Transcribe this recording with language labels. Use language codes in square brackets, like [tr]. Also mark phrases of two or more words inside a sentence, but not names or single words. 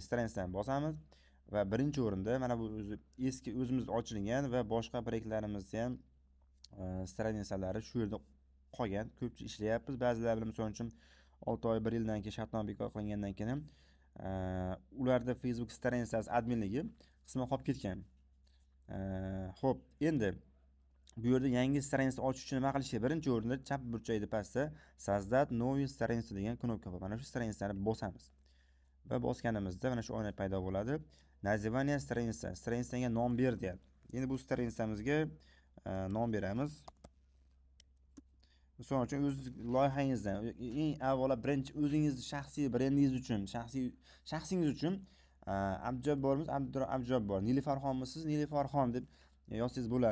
[uz] Stranicani bosamiz va birinchi o'rinda mana bu eski o'zimiz ochilgan va boshqa proyektlarimizni ham stranicalari shu yerda qolgan. Ko'pchilik ishlayapmiz. Ba'zilar bilan misol uchun 6 oy, 1 yildan keyin shartnoma bekor qilingandan keyin ularda Facebook stranicasi adminligi qisman qolib ketgan. Xo'p, endi bu yerda yangi stranica ochish uchun nima qilish kerak? Birinchi o'rinda chap burchakda pastda [ru] Создать новую страницу [uz] degan knopka bor. Mana shu stranicani bosamiz. Va bosganimizda mana shu oyna paydo bo'ladi. [ru] Nazivaniyya страница. [uz] Stranicaga nom ber deyapti. Endi bu stranicamizga nom beramiz. Misol uchun o'z loyihangizdan eng avvalo birinchi o'zingizni shaxsiy brendingiz uchun, shaxsingiz uchun Abdujabbormiz, Abdujabbor, Nilifarxonmisiz, Nilifarxon deb yozsangiz bo'ladi.